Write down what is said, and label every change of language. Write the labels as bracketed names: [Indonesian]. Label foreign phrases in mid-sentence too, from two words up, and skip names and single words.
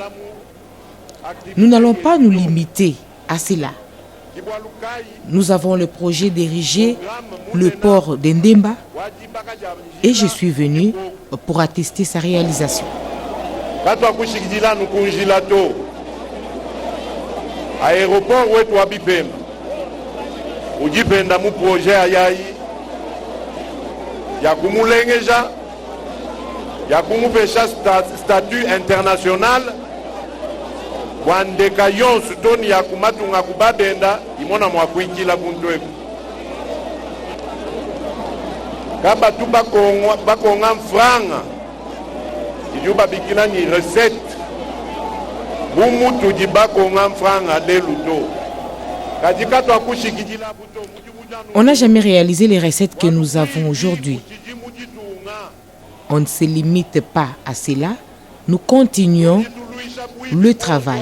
[French] Nous n'allons pas nous limiter à cela. Nous avons le projet d'ériger le port d'Endemba et je suis venu pour attester sa réalisation. [Luba-Lulua] Aéroport wetu wa Bipemba ujipenda mu projet ayayi ya kumulengeja ya kumupesha [French] statut international [Luba-Lulua] wandeka yonsu toni ya kumatunga kubadenda imona mwakuikila kuntweku kaba tu bakonga mfranga ijuba bikila ni recette. [French] On n'a jamais réalisé les recettes que nous avons aujourd'hui. On ne se limite pas à cela. Nous continuons le travail.